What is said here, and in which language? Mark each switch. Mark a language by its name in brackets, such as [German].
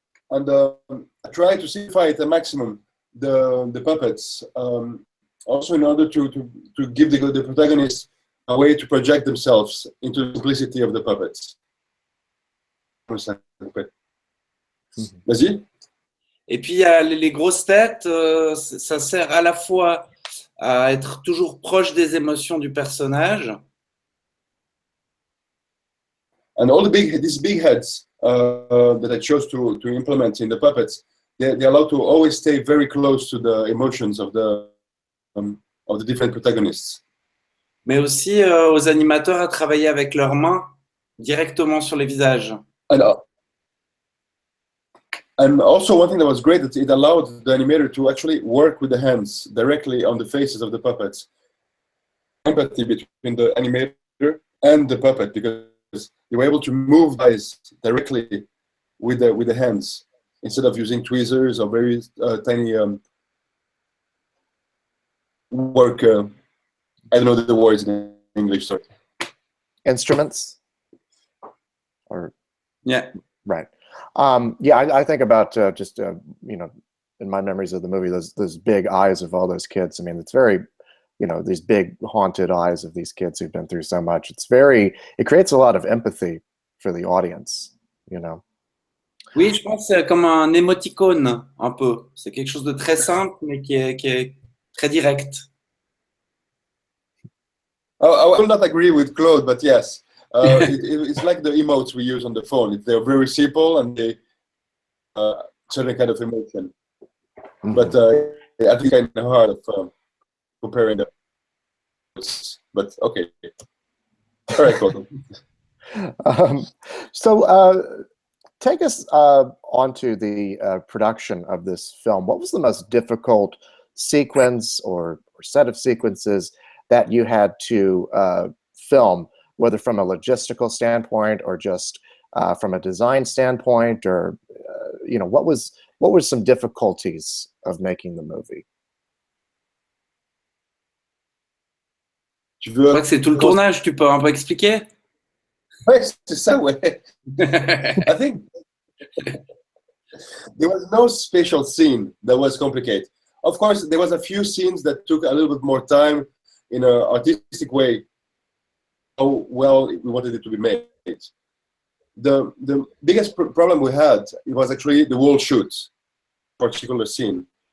[English] And I try to simplify it at maximum the puppets, also in order to give the protagonist a way to project themselves into the simplicity of the puppets. [French] Vas-y. Et puis il y a les grosses têtes, ça sert à la fois à être toujours proche des émotions du personnage. [English] And all these big heads that I chose to implement in the puppets, they allow to always stay very close to the emotions of the different protagonists. [French] Mais aussi aux animateurs à travailler avec leurs mains directement sur les visages. [English] And also one thing that was great, it allowed the animator to actually work with the hands directly on the faces of the puppets. Empathy between the animator and the puppet, because they were able to move eyes directly with the hands instead of using tweezers or very tiny work. I don't know the words in English. Sorry. Instruments, or yeah, right. Yeah, I think about just you know, in my memories of the movie, those big eyes of all those kids. I mean, it's very, you know, these big haunted eyes of these kids who've been through so much. It creates a lot of empathy for the audience, you know. [French] Oui, je pense que c'est comme un émoticône, un peu. C'est quelque chose de très simple, mais qui est très direct. [English] I will not agree with Claude, but yes, it's like the emotes we use on the phone. They're very simple and they certain kind of emotion. Mm-hmm. But I think I know hard of comparing them. But okay, all right, Claude. So take us onto the production of this film. What was the most difficult sequence or set of sequences that you had to film, whether from a logistical standpoint or just from a design standpoint, or you know, what was what were some difficulties of making the movie? [French] Je crois que c'est tout le tournage, tu peux un peu expliquer? Ouais, c'est ça, ouais. [English] I think there was no special scene that was complicated. Of course, there was a few scenes that took a little bit more time in an artistic way. How well we wanted it to be made. The biggest problem we had, it was actually the whole shoot, particular scene.